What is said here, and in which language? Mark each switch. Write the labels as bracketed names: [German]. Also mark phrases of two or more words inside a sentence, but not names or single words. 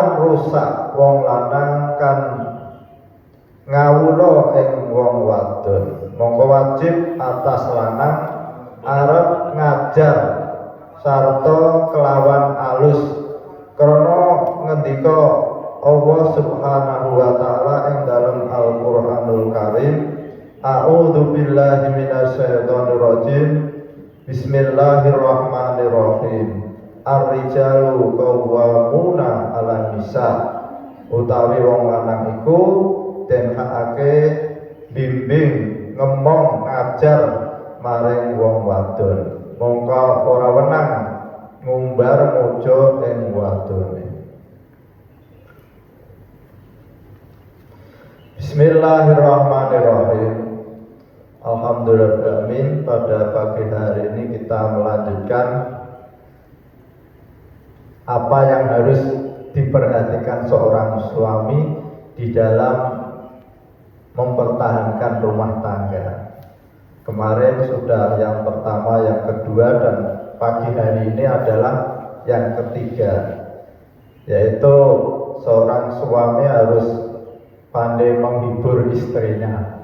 [Javanese] rusak wong lanang kan ngawula ing wong wadon, mongko wajib atas lanang arep ngajar sarta kelawan alus krana ngendika Allah [Arabic] سبحانه وتعالى [Javanese] ing dalam Al-Qur'anul Karim, [Arabic] أعوذ بالله من الشيطان الرجيم. Bismillahirrahmanirrahim. الرجال قوامون على النساء. [Javanese] Utawi wong lanang iku den hakake bimbing ngemong ngajar maring wong wadon, mongko ora wenang ngumbar mujo ing wadone. [Arabic] Bismillahirrahmanirrahim. [Indonesian] Alhamdulillah, pada pagi hari ini kita melanjutkan apa yang harus diperhatikan seorang suami di dalam mempertahankan rumah tangga. Kemarin sudah yang pertama, yang kedua, dan pagi hari ini adalah yang ketiga, yaitu seorang suami harus pandai menghibur istrinya.